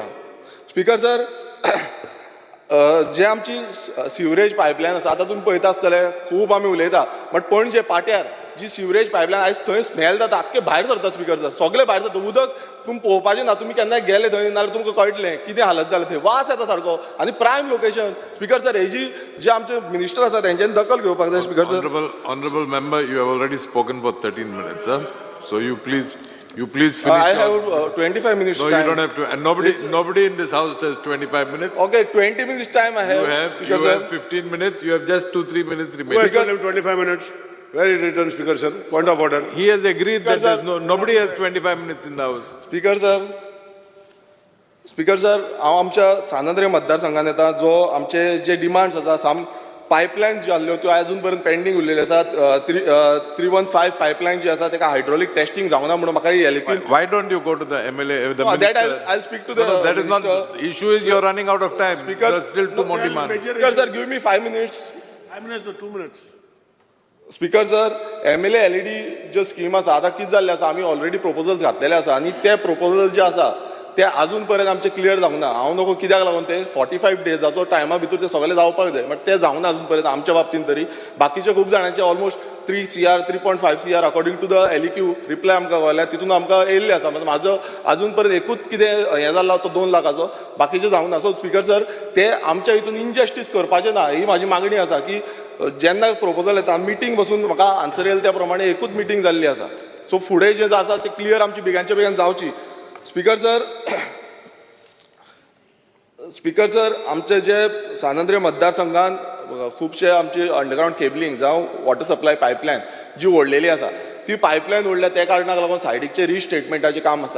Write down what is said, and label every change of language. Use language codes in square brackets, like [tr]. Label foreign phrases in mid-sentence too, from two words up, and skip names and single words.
[en] Speaker sir [kok] जे आमची [en] sewerage pipeline [kok] आसा, आतां तुमी पळयता आसतले खूब आमी उलयता, बट पणजे पाट्यार जी [en] sewerage pipeline [kok] आयज थंय स्मेल जाता, आख्खे भायर सरता [en] Speaker sir, [kok] सगळे भायर सरता. उदक तुमी पळोवपाचें ना, तुमी केन्नाय गेले थंय नाल्यार तुमकां कळटलें कितें हालत जालें थंय, वास येता सारको. आनी [en] prime location Speaker sir, [kok] हेजी जे आमचे मिनिस्टर आसा तेंच्यांनी दखल घेवपाक जाय [en] Speaker sir. Honorable member, you have already spoken for 13 minutes, so you please finish. I have 25 minutes No, time. you don't have to. And nobody in this house has 25 minutes. Okay, 20 minutes time I have. You have 15 minutes. You have just 2-3 minutes remaining. Speaker have 25 minutes. Where is written, Speaker sir? Point of order. He has agreed that nobody has 25 minutes in the house. Speaker sir [kok] हांव आमच्या सानंद्रे मतदारसंघान येता. जो आमचे जे डिमांड्स आसा, पायपलायन ज्यो आसल्यो त्यो अजून पर्यंत पेंडींग उरलेल्यो आसात. 315 पायपलायन जी आसा ताका [en] hydraulic testing [kok] जावना म्हणून म्हाका एलिक्यू. [en] Why don't you go to the MLA, the minister? That I'll speak to the that is not minister. the issue. Is you're running out of time. Speaker, there are still 2 more demands. Speaker sir, give me 5 minutes. 5 minutes to 2 minutes. Speaker sir, [kok] MLA LED ज्यो स्कीम आसा आतां कितें जाल्लें आसा, आमी [en] already proposals [kok] घातलेले आसा आनी ते प्रपोजल जे आसा ते अजून पर्यंत आमचे क्लियर जावंक ना. हांव नको कित्याक लागून ते 45 डेजाचो टायमा भितर ते सगळे जावपाक जाय, बट ते जावंक ना अजून पर्यंत आमच्या बाबतींत तरी. बाकीचे खूब जाणांचे ऑलमोस्ट 3 CR 3.5 CR [en] according to the LAQ reply [kok] आमकां कळ्ळ्या, तितून आमकां येयल्ले आसा. म्हणजे म्हाजो अजून पर्यंत एकूच कितें हें जाल्लो तो 2 लाखाचो, बाकीचे जावंक ना. [en] so Speaker sir, [kok] ते आमच्या हितून इनजस्टीस करपाचें ना, ही म्हाजी मागणी आसा की जेन्ना प्रपोजल येता मिटींग बसून म्हाका आन्सर येयला त्या प्रमाणे एकूच मिटींग जाल्ली आसा. सो फुडें जें आसा ते क्लियर आमची बेगांचे बेगीन जावची. [en] Speaker sir, [kok] आमचे जे सानंद्रे मतदारसंघान खुबशे आमचे [en] underground cabling [kok] जावं [en] water supply pipeline [kok] जी ओडलेली आसा, ती पायपलायन ओडल्या त्या कारणाक लागून सायडीकचे रिस्टेटमेंटाचें काम आसा.